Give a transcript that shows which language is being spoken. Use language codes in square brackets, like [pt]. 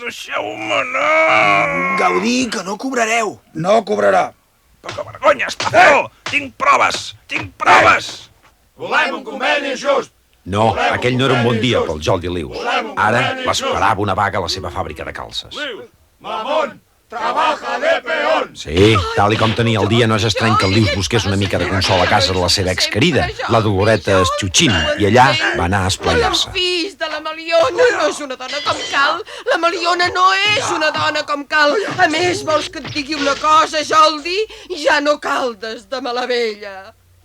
[ca] Deixeu-me anar! Gaudí, que no cobrareu. No cobrarà. Però que vergonya, estafador! Tinc proves! Tinc proves! Volem un conveni just! No, aquell no era un bon dia pel Jordi Lius. Ara l'esperava una vaga a la seva fàbrica de calces. [es] Lius, mamón, trabaja de peón! [ca] Sí, tal i com tenia el dia, no és estrany que el Lius busqués una mica de consol a casa de la seva exquerida, la Doloreta Eschuchín, i allà va anar a esplayar-se. El fills de la Maliona no és una dona com cal. La Maliona no és una dona com cal. A més, vols que et digui una cosa, Jordi? Ja no caldes de mala vella.